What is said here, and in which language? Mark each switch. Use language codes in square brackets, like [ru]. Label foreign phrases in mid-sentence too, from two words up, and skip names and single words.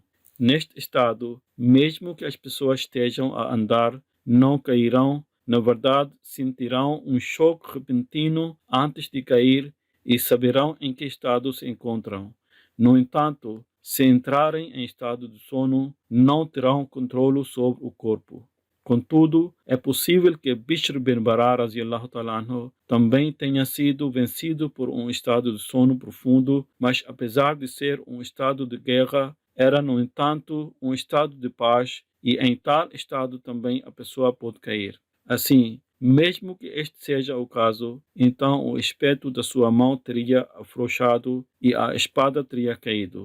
[pt] Neste estado, mesmo que as pessoas estejam a andar, não cairão, na verdade, sentirão um choque repentino antes de cair e saberão em que estado se encontram. No entanto, se entrarem em estado de sono, não terão controle sobre o corpo. Contudo, é possível que Bishr bin Bara [ar] رضي الله تعالى عنه [pt] também tenha sido vencido por um estado de sono profundo, mas apesar de ser um estado de guerra, era, no entanto, um estado de paz e em tal estado também a pessoa pode cair. Assim, mesmo que este seja o caso, então o espeto da sua mão teria afrouxado e a espada teria caído.